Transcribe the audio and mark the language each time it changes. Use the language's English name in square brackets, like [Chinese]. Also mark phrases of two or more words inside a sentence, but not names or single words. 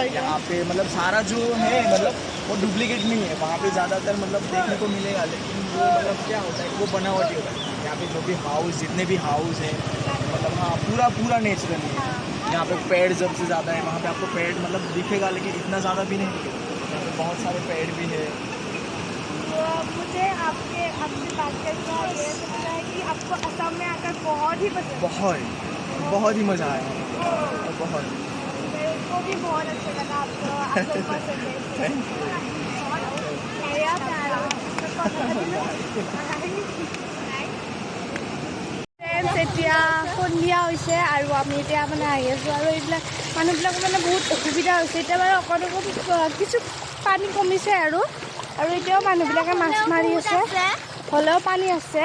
[Hindi] यहाँ पे मतलब सारा जो है मतलब वो डुप्लीकेट नहीं है वहाँ पे ज़्यादातर मतलब देखने को मिलेगा लेकिन वो मतलब क्या होता है वो बनावटी होता है यहाँ पे जो भी हाउस जितने भी हाउस हैं मतलब हाँ पूरा पूरा नेचुरल है यहाँ पे पेड़ सबसे ज़्यादा है वहाँ पे आपको पेड़ मतलब दिखेगा लेकिन इतना ज़्यादा भी नहीं दिखेगा यहाँ पे बहुत सारे पेड़ भी है मुझे आपसे बात करके ये लगता है कि आपको असम में आकर बहुत ही पसंद बहुत ही मज़ा आया बहुत मेरे को भी बहुत अच्छा लगा आपको पसंद है [Assamese] এতিয়া সন্ধিয়া হৈছে আৰু আমি এতিয়া মানে আহি আছোঁ আৰু এইবিলাক মানুহবিলাকৰ মানে বহুত অসুবিধা হৈছে এতিয়া বাৰু অকণ কিছু পানী কমিছে আৰু এতিয়াও মানুহবিলাকে মাছ মাৰি আছে হ'লেও পানী আছে